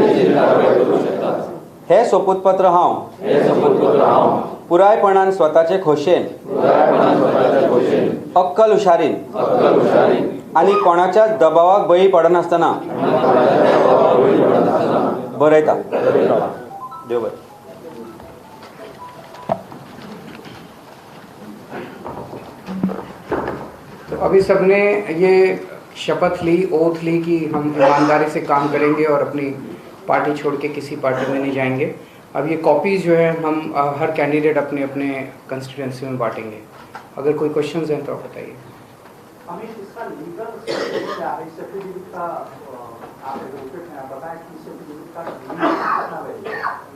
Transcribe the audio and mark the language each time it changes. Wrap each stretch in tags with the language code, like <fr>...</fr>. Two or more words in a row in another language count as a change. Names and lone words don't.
<kok>हे सोपूतपत्र हांव पुरायपणान स्वताचे खोशेन, अक्कल हुशारीन आनी कोणाच्या दबावाक बळी पडनासतना बरयता। देव बरें।</kok> <hi>अभी सबने ये शपथ ली, ओथ ली कि हम ईमानदारी से काम करेंगे और अपनी पार्टी छोड़ के किसी पार्टी में नहीं जाएंगे। अब ये कॉपीज़ जो है हम हर कैंडिडेट अपने अपने कंस्टिट्यूंसी में बांटेंगे। अगर कोई क्वेश्चंस हैं तो आप बताइए। इसका</hi> <en>legal certificate</en> <hi>का आप बताएं कि सर्टिफिकेट का</hi>